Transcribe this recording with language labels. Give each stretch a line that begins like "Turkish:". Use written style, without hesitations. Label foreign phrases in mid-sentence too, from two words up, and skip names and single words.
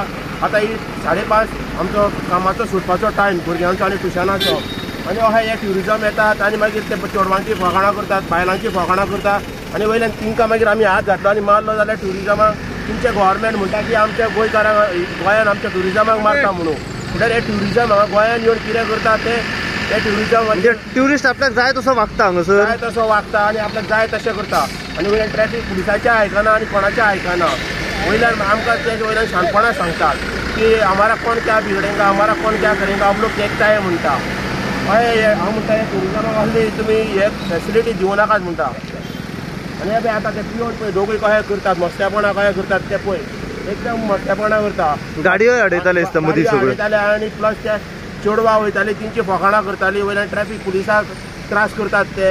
Konkani: आतां ही 5:30 आमचो कामाचो सुटपाचो टायम भुरग्यांचो आनी ट्युशनाचो, आनी अशें हे ट्युरिजम येतात आनी मागीर ते चेडवांची फकाणां करतात, बायलांची फकाणां करतात आनी वयल्यान तिंकां मागीर आमी हात घातलो आनी मारलो जाल्यार ट्युरिजमाक तुमचे गोवोरमेंट म्हणटा की आमच्या गोंयकारांक गोंयान आमच्या ट्युरिजमाक मारता म्हणून। म्हणल्यार हे ट्युरिजम हांगा गोंयान येवन कितें करता ते ट्युरिजम म्हणजे ट्युरिस्ट आपल्याक जाय तसो वागता हांगासर, जाय तसो वागता आनी आपल्याक जाय तशें करता। आनी वयल्यान ट्रॅफिक पुलिसाचें आयकना आनी कोणाचें आयकना, वयल्यान आमकां तेजे वयल्यान शाणपणां सांगतात की
Hindi: हमारा कोण क्या बिगड़ेगा हमारा कोण क्या करेगा हम लोग देखता है
Konkani: म्हणटा। हय हांव म्हणटा हे ट्युरिजमाक असली तुमी हे फॅसिलिटी दिवं नाकात म्हणटा। आनी हे पळय आतां ते पिवन पळय दोगूय कशें करतात, मस्तेपणां कशें करतात ते पळय एकदम मस्तेपणां करता। गाडयो अडयताले दिसता मदीं सगळे अडयताले आनी प्लस ते चेडवां वयताली तेंची फकाणां करतालीं, वयल्यान ट्रॅफिक पुलिसाक त्रास करतात ते।